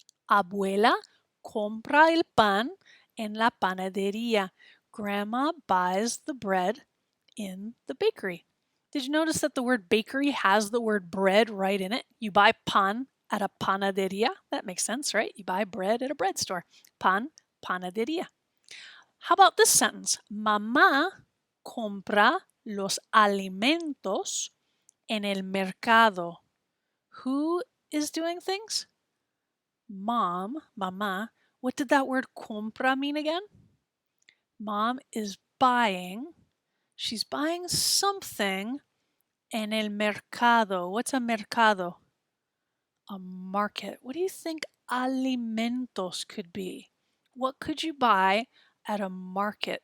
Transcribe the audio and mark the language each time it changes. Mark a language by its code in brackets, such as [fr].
[es] Abuela compra el pan en la panadería. [en] Grandma buys the bread in the bakery. Did you notice that the word bakery has the word bread right in it? You buy pan at a panadería. That makes sense, right? You buy bread at a bread store. Pan, panadería. How about this sentence? [es] Mamá compra los alimentos en el mercado. [en] Who is doing things? Mom, mamá. What did that word compra mean again? Mom is buying. She's buying something [es] en el mercado. [en] What's a mercado? A market. What do you think alimentos could be? What could you buy at a market?